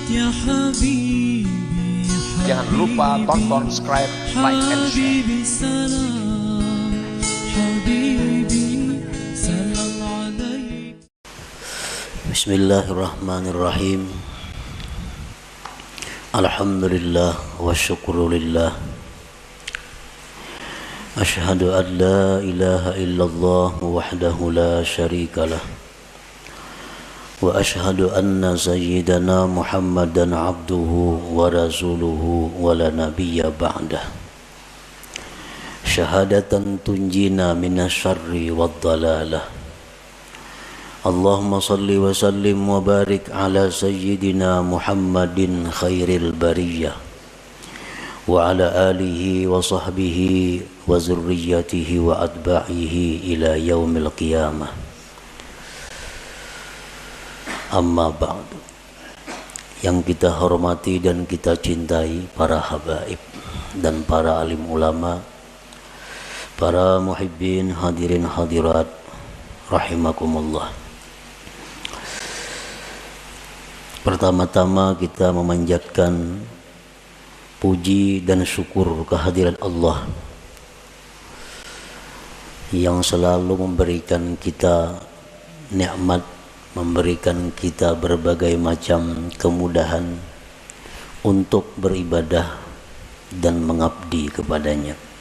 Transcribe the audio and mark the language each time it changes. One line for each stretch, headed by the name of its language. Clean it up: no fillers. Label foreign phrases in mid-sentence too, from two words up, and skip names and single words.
Indonesian: Jangan lupa tonton, subscribe,
English: like, and share.
Arabic: بسم الله الرحمن الرحيم. الحمد لله والشكر لله. أشهد أن لا إله إلا الله وحده لا شريك له. وأشهد أن سيدنا محمدا عبده ورسوله ولا نبي بعده. شهادة تنجينا من الشر والضلالة. اللهم صل وسلم وبارك على سيدنا محمد خير البرية وعلى آله وصحبه وذريته وأتباعه إلى يوم القيامة. أما بعد.
Indonesian: Yang kita hormati dan kita cintai para habaib dan para alim ulama, para muhibbin
Arabic: حاضرين حاضرات رحمكم الله.
Indonesian: Pertama-tama kita memanjatkan puji dan syukur kehadirat Allah yang selalu memberikan kita nikmat, memberikan kita berbagai macam kemudahan untuk beribadah dan mengabdi kepadanya.